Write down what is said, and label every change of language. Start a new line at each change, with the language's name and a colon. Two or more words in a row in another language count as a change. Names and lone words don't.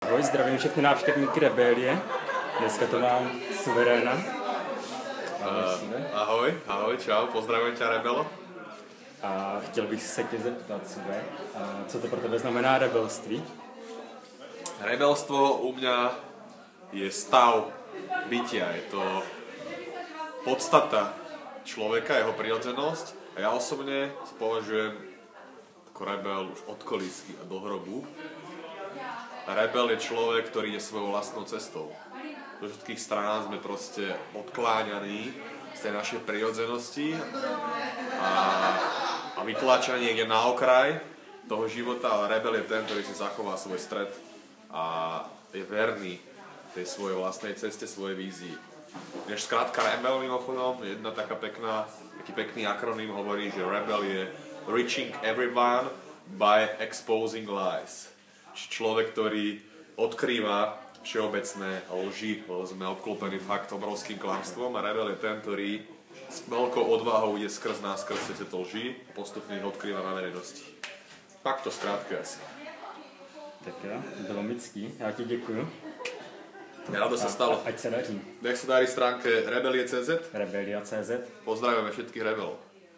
Czech: Ahoj, zdravím všechny návštěvníky Rebelie. Dneska to mám suveréna.
Slovak: Ahoj, čau, pozdravujem ťa, Rebelo.
Czech: A chtěl bych se tě zeptat, co to pro tebe znamená rebelství?
Slovak: Rebelstvo u mňa je stav bytia, je to podstata človeka, jeho prirodzenosť. A ja osobne sa považujem ako rebel už od kolísky a do hrobu. Rebel je človek, ktorý je svojou vlastnou cestou. Do všetkých strán sme proste odkláňaní z tej našej prirodzenosti a vytlačaní niekde na okraj toho života, ale rebel je ten, ktorý si zachová svoj stred a je verný tej svojej vlastnej ceste, svojej vízii. Než skrátka rebel mimochodom, jedna taký pekný akroným hovorí, že rebel je
English: reaching everyone by exposing lies.
Slovak: Človek, ktorý odkrýva všeobecné lži, lebo sme obklopení fakt obrovským klamstvom, a rebel je ten, ktorý s veľkou odvahou ide skrz tieto lži a postupne ich odkrýva na verejnosti. Tak to skrátke asi.
Czech: Tak jo, bylo mický, já ti děkuju.
Slovak: Rado sa stalo.
Czech: Ať se daří.
Slovak: Nech sa darí stránke rebelie.cz. Rebelia.cz. Pozdravujeme všetkých rebelov.